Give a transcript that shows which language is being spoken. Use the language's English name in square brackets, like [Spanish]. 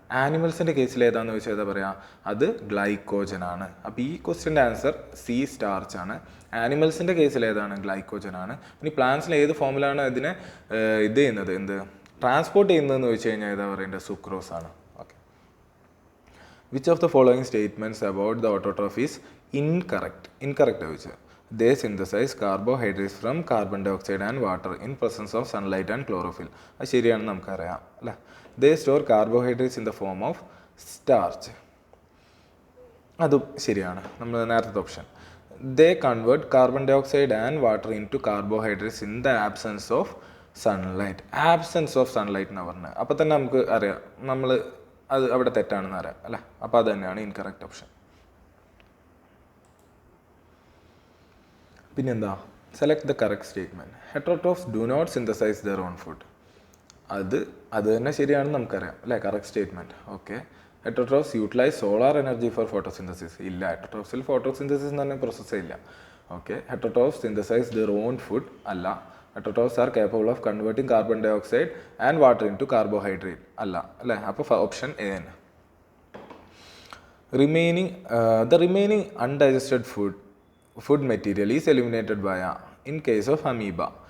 [Malayalam] ആനിമൽസിൻ്റെ കേസിൽ ഏതാണെന്ന് ചോദിച്ചാൽ ഏതാ പറയുക? അത് ഗ്ലൈക്കോജൻ ആണ്. അപ്പോൾ ഈ ക്വസ്റ്റ്യൻ്റെ ആൻസർ സി, സ്റ്റാർച്ച് ആണ്. ആനിമൽസിൻ്റെ കേസിൽ ഏതാണ്? ഗ്ലൈക്കോജൻ ആണ്. ഇനി പ്ലാന്റ്സിൽ ഏത് ഫോമിലാണ് ഇതിനെ ഇത് ചെയ്യുന്നത്, ട്രാൻസ്പോർട്ട് ചെയ്യുന്നതെന്ന് ചോദിച്ചു കഴിഞ്ഞാൽ ഏതാ പറയേണ്ടത്? സുക്രോസ് ആണ്. [English] Which of the following statements about the autotroph is incorrect? Incorrect [Malayalam] ചോദിച്ചാൽ [English] they synthesize carbohydrates from carbon dioxide and water in presence of sunlight and chlorophyll. [Malayalam] അത് ശരിയാണെന്ന് നമുക്കറിയാം അല്ലേ? [English] They store carbohydrates in the form of starch. [Malayalam] അതും ശരിയാണ്. നമ്മൾ നേരത്തെ option. [English] they convert carbon dioxide and water into carbohydrates in the absence of sunlight. Absence of sunlight [Malayalam] എന്ന് പറഞ്ഞത്. അപ്പോൾ തന്നെ നമുക്ക് അറിയാം നമ്മൾ അത് അവിടെ തെറ്റാണെന്ന് അറിയാം അല്ലേ. അപ്പോൾ അത് തന്നെയാണ് ഇൻകറക്റ്റ് ഓപ്ഷൻ. പിന്നെന്താ, [English] Select the correct statement. Heterotrophs do not synthesize their own food. [Malayalam] അത് തന്നെ ശരിയാണെന്ന് നമുക്കറിയാം അല്ലേ, correct statement. Okay. [English] Heterotrophs utilize solar energy for photosynthesis. [Malayalam] ഇല്ല, ഹെറ്ററോട്രോഫ്സിൽ ഫോട്ടോസിന്തസിസ് എന്ന് പറഞ്ഞ പ്രോസസ്സേ ഇല്ല. Okay. [English] ഹെറ്ററോട്രോഫ്സ് synthesise their own food അല്ല. ഹെറ്ററോട്രോഫ്സ് R capable of converting carbon dye oxide and water in to carbohydrate അല്ല അല്ലേ. [Malayalam] അപ്പോൾ ഓപ്ഷൻ എ തന്നെ. [English] The remaining undigested food material is eliminated via in case of amoeba.